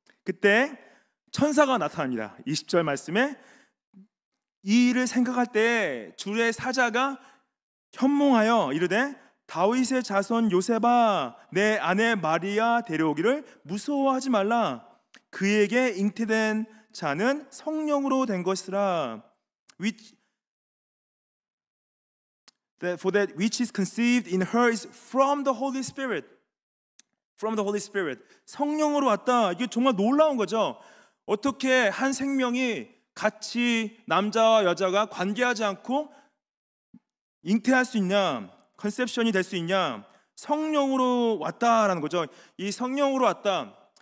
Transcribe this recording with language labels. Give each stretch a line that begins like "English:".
Korean: 그때 천사가 나타납니다. 20절 말씀에 이 일을 생각할 때 주의 사자가 현몽하여 이르되, 다윗의 자손 요셉아, 내 아내 마리아 데려오기를 무서워하지 말라. 그에게 잉태된 자는 성령으로 된 것이라.
English: For that which is conceived in her is from the Holy Spirit. From the Holy Spirit.
Korean: 성령으로 왔다. 이게 정말 놀라운 거죠. 어떻게 한 생명이 같이 남자와 여자가 관계하지 않고 잉태할 수 있냐, 컨셉션이 될 수 있냐? 성령으로 왔다라는 거죠. 이 성령으로 왔다.